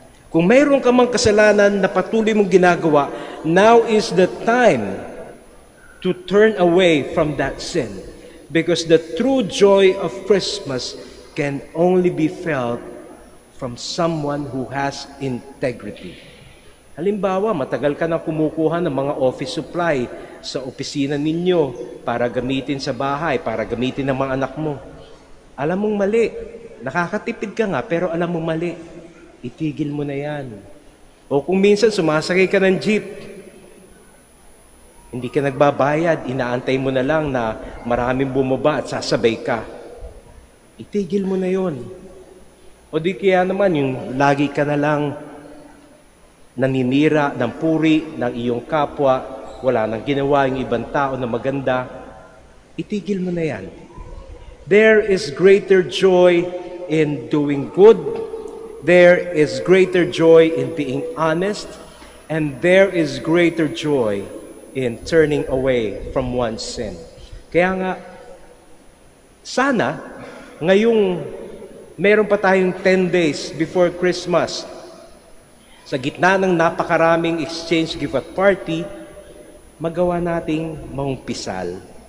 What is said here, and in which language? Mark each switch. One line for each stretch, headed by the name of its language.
Filipino: Kung mayroon ka mang kasalanan na patuloy mong ginagawa,
English: now is the time to turn away from that sin. Because the true joy of Christmas can only be felt from someone who has integrity.
Filipino: Halimbawa, matagal ka na kumukuha ng mga office supply sa opisina ninyo para gamitin sa bahay, para gamitin ng mga anak mo. Alam mong mali. Nakakatipid ka nga, pero alam mong mali. Itigil mo na yan. O kung minsan sumasakay ka ng jeep, hindi ka nagbabayad, inaantay mo na lang na maraming bumaba at sasabay ka. Itigil mo na yon. O di kaya naman yung lagi ka na lang naninira ng puri ng iyong kapwa, wala nang ginawa yung ibang tao na maganda, itigil mo na yan.
English: There is greater joy in doing good. There is greater joy in being honest. And there is greater joy in turning away from one's sin.
Filipino: Kaya nga, sana, ngayong meron pa tayong 10
English: days before Christmas,
Filipino: sa gitna ng napakaraming exchange gift at party, magawa nating mangumpisal.